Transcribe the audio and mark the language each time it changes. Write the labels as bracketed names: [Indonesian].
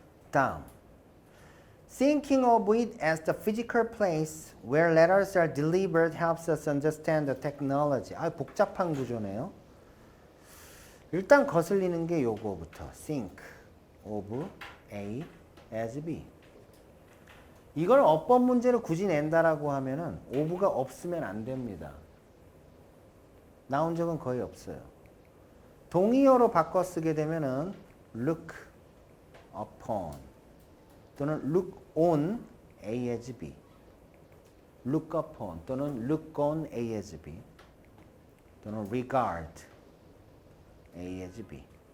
[English] 다음 Thinking of it as the physical place where letters are delivered helps us understand the technology. [Korean] 복잡한 구조네요. 일단 거슬리는 게 요거부터. [English] Think of A as B. [Korean] 이걸 어법 문제로 굳이 낸다라고 하면은 of가 없으면 안 됩니다. 나온 적은 거의 없어요. 동의어로 바꿔 쓰게 되면은 [English] look upon 또는 look on A as B, look upon 또는 look on A as B 또는 regard A as B.